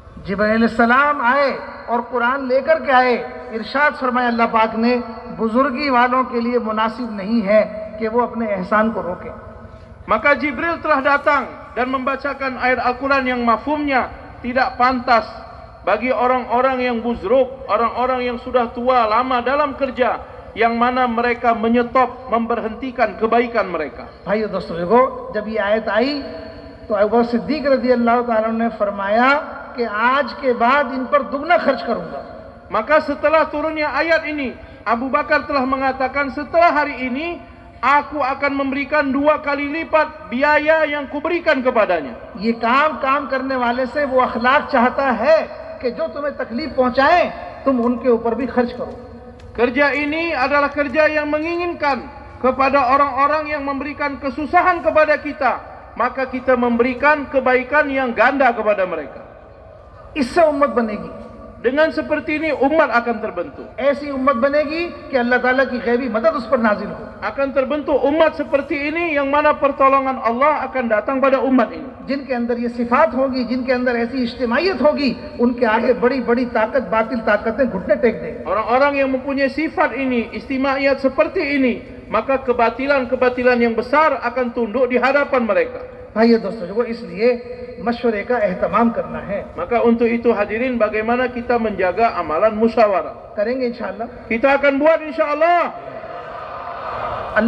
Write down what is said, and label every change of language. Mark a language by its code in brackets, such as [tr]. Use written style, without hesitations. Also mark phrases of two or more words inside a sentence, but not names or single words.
[hi] जिब्रील अलैहिस्सलाम आए और कुरान लेकर के आए। इरशाद फरमाया अल्लाह पाक ने, बुजुर्गी वालों के लिए मुनासिब नहीं है कि वो अपने एहसान को रोकें। [ms] Maka Jibril telah datang dan membacakan ayat Al-Quran yang mafhumnya tidak pantas bagi orang-orang yang buzruk, orang-orang yang sudah tua lama dalam kerja, yang mana mereka menyetop, memberhentikan kebaikan mereka. [hi] भाइयों दोस्तों, देखो जब ये आयत आई तो अबू बकर सिद्दीक [ar] رضي الله تعالى [hi] ने फरमाया कि आज के बाद इन पर दुगना खर्च करूंगा। [ms] Maka setelah turunnya ayat ini, Abu Bakar telah mengatakan, setelah hari ini aku akan memberikan 2 kali lipat biaya yang kuberikan kepadanya. [hi] ये काम करने वाले से वो अखलाक चाहता है कि जो तुम्हें तकलीफ पहुंचाए तुम उनके ऊपर भी खर्च करो। [ms] Kerja ini adalah kerja yang menginginkan kepada orang-orang yang memberikan kesusahan kepada kita, maka kita memberikan kebaikan yang ganda kepada mereka. [hi] इससे उम्मत बनेगी। [ms] Dengan seperti ini umat akan terbentuk. [hi] ऐसी उम्मत बनेगी कि अल्लाह ताला की गैबी मदद उस पर नाजिल हो, [ms] Akan terbentuk umat seperti ini yang mana pertolongan Allah akan datang pada umat ini. [hi] जिनके अंदर ये सिफात होगी, जिनके अंदर ऐसी इज्तिमाइयत होगी, उनके आगे बड़ी बड़ी ताकत, बातिल ताकतें घुटने टेक देंगे। [ms] Orang-orang yang mempunyai sifat ini, istimaiyat seperti ini, maka kebatilan-kebatilan yang besar akan tunduk di hadapan mereka. [hi] भाइयों दोस्तों, वो इसलिए मशवरे का एहतमाम करना है, [ms] Maka untuk itu hadirin, bagaimana kita menjaga amalan musyawarah? [hi] करेंगे इंशाअल्लाह। [ms] Kita akan buat [ar] إن شاء الله.